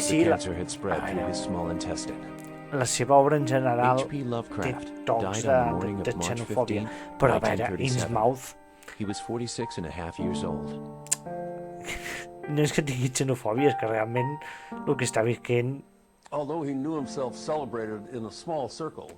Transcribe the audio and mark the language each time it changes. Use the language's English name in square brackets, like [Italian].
[English] cancer had spread through his small intestine. [Catalan] La seva obra en general té tocs de xenofòbia, però a veure, Innsmouth... [English] He was 46 and a half years old. [Catalan] No és que tingui xenofòbia, és que realment el que està visquent... [English] Although he knew himself celebrated in a small circle,